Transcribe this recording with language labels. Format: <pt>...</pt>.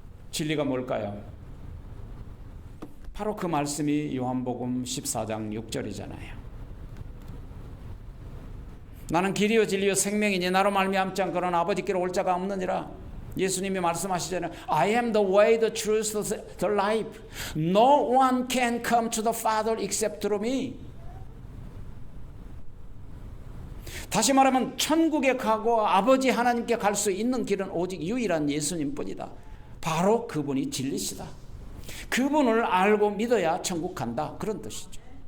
<ko>진리가 뭘까요? 바로 그 말씀이 요한복음 14장 6절이잖아요. 나는 길이요 진리요 생명이니 나로 말미암지 않고는 아버지께로 올 자가 없느니라. 예수님이 말씀하시잖아요.</ko> <en>I am the way, the truth, the life. No one can come to the Father except through me.</en> <ko>다시 말하면 천국에 가고 아버지 하나님께 갈 수 있는 길은 오직 유일한 예수님뿐이다. 바로 그분이 진리시다. 그분을 알고 믿어야 천국 간다. 그런 뜻이죠.</ko>